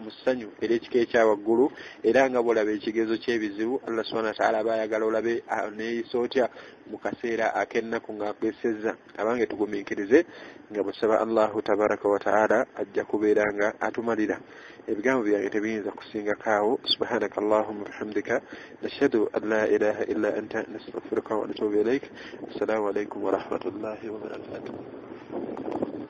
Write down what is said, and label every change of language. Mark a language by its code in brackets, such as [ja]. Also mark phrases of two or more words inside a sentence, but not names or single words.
[lg] mu ssanyu era ekika ekyawaggulu era nga bw'olaba ekigezo ky'ebizibu [ar] الله سبحانه وتعالى [lg] aba ayagala olabe aneeyisa otya mu kaseera ak'ennaku ng'akwesezza abange tugumiikirize nga busaba [ar] الله تبارك وتعالى [lg] ajja kubeera nga atumalira ebigambo byange tebiyinza kusingakaawo [ar] سبحانك اللهم بحمدك نشهد أن لا إله إلا أنت نستغفرك ونتوب إليك السلام عليكم ورحمة الله وبركاته